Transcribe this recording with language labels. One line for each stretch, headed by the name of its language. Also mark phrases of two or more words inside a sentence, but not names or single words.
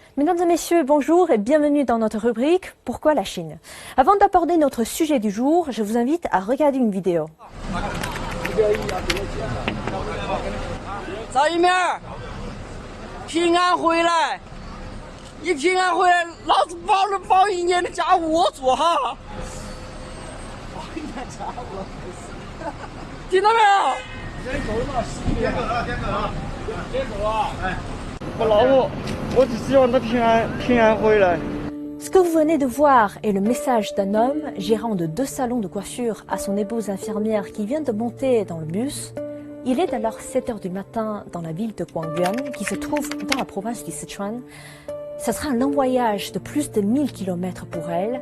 French: Mesdames et messieurs, bonjour et bienvenue dans notre rubrique « Pourquoi la Chine ?» Avant d'aborder notre sujet du jour, je vous invite à regarder une vidéo.
Chinese: 找一面，平安回来，你平安回来，老子包一年的家务我做哈。包一年家务，听到没有？先走了，先走了，先走了。哎，不劳我只希望他平安回来。
French: Ce que vous venez de voir est le message d'un homme gérant de 2 salons de coiffure à son épouse infirmière qui vient de monter dans le bus. Il est alors 7 h du matin dans la ville de Guangyuan, qui se trouve dans la province du Sichuan. Ce sera un long voyage de plus de 1000 km pour elle.